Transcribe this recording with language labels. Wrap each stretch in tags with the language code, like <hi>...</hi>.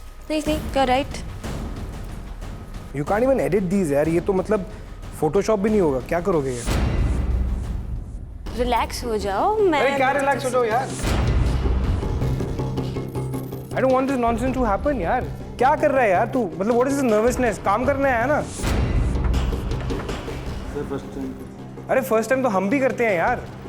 <hi>नहीं,</hi> <en>go right. You can't even edit these यार.</en> <hi>ये तो मतलब Photoshop भी नहीं होगा. क्या करोगे ये? Relax हो जाओ. अरे क्या relax हो जाओ यार?</hi> <en>I don't want this nonsense to happen यार.</en> <hi>क्या कर रहा है यार तू? मतलब</hi> <en>what is this nervousness?</en> <hi>काम करने आया ना? अरे first time तो हम भी करते हैं यार.</hi>